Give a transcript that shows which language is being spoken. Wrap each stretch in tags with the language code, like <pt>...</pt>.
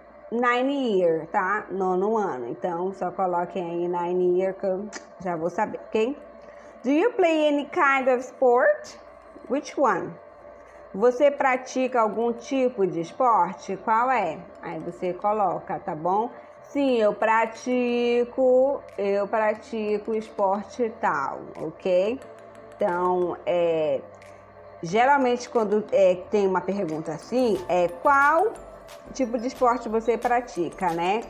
<pt>9 year, tá? 9º ano. Então, só coloquem aí 9 year que eu já vou saber, ok?</pt> <en>Do you play any kind of sport? Which one?</en> <pt>Você pratica algum tipo de esporte? Qual é? Aí você coloca, tá bom? Sim, eu pratico esporte tal, ok? Então, geralmente quando tem uma pergunta assim, qual tipo de esporte você pratica, né?</pt>